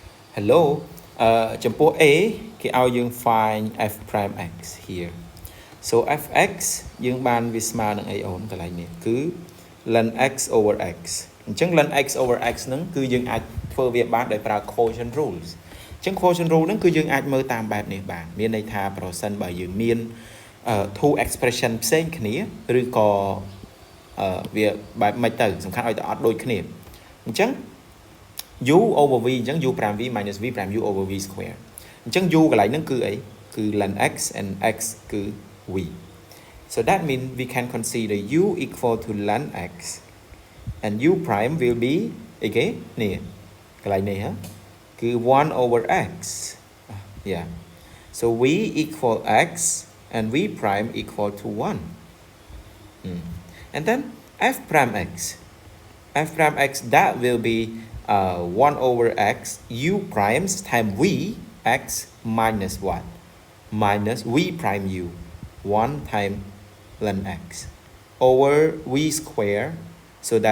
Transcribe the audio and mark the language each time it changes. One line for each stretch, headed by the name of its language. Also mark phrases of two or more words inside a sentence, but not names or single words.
Khmer: Hello ចំពោះ A គេឲ្យយើង
English: find f prime x here so fx
Khmer: យើងបានវាស្មើនឹងអីអូនកន្លែងនេះគឺ
English: ln x over x
Khmer: អញ្ចឹង
English: ln x over x
Khmer: ហ្នឹងគឺយើងអាចធ្វើវាបានដោយប្រើ
English: quotient rules
Khmer: អញ្ចឹង
English: quotient rule
Khmer: ហ្នឹងគឺយើងអាចមើលតាមបែបនេះបានមានន័យ ថាប្រសិនបើយើងមាន
English: two expression
Khmer: ផ្សេងគ្នាឬក៏វាបែបមិនទៅសំខាន់ឲ្យតែអត់ដូចគ្នាអញ្ចឹង
English: u over v
Khmer: អញ្ចឹង
English: u prime v minus v prime u over v square
Khmer: អញ្ចឹង u កន្លែងហ្នឹងគឺអីគឺ
English: ln x and x គឺ v so that means we can consider u equal to ln x and u prime will be
Khmer: អីគេនេះកន្លែងនេះហ៎គឺ
English: 1 over x yeah so v equal x and v prime equal to 1 and then f prime x f prime x that will be 1 over x u primes times v x minus what minus v prime u 1 times ln x over v square so that